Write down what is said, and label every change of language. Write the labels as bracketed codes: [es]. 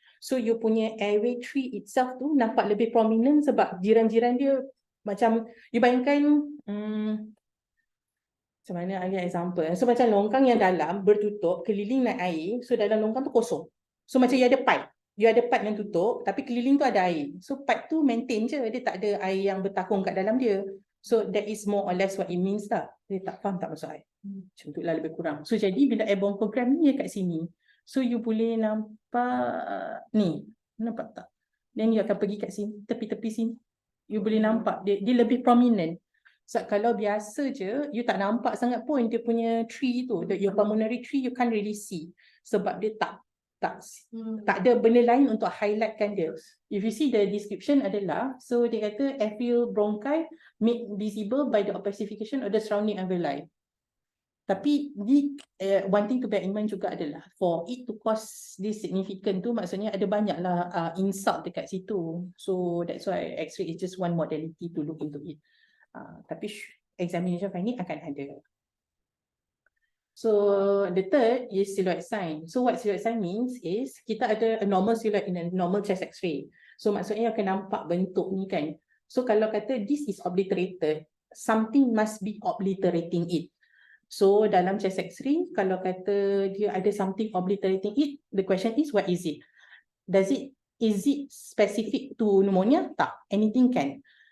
[ms] So you punya [en] airway tree itself [ms] tu nampak lebih prominent sebab jiran-jiran dia macam, you bayangkan, macam mana I example. So macam longkang yang dalam bertutup keliling naik air. So dalam longkang tu kosong. So macam you ada pipe. You ada pipe yang tutup tapi keliling tu ada air. So pipe tu maintain je. Dia tak ada air yang bertakung kat dalam dia. [en] So that is more or less what it means lah. [ms] Dia tak faham tak maksud I? Macam tu lah lebih kurang. So jadi bila airborne program ni kat sini. So you boleh nampak ni. Nampak tak? Then you akan pergi kat sini. Tepi-tepi sini. You boleh nampak. Dia lebih prominent. So, kalau biasa je, you tak nampak sangat pun dia punya tree tu, [en] your pulmonary tree, you can't really see. [ms] Sebab dia tak ada benda lain untuk highlightkan dia. [en] If you see the description [ms] adalah, so dia kata [en] airfield bronchi made visible by the opacification of the surrounding alveoli. Tapi one thing to bear in mind juga adalah, for it to cause this significant tu, [ms] maksudnya ada banyaklah insult dekat situ. [en] So that's why X-ray is just one modality to look into it. [ms] Tapi examination finding akan ada. [en] So the third is silhouette sign. So what silhouette sign means is [ms] kita ada [en] a normal silhouette in a normal chest X-ray. [ms] So maksudnya akan nampak bentuk ni kan. So kalau kata [en] this is obliterated, something must be obliterating it. So dalam chest X-ray, kalau kata dia ada something obliterating it, the question is what is it? Is it specific to pneumonia? [ms] Tak, [en] anything can.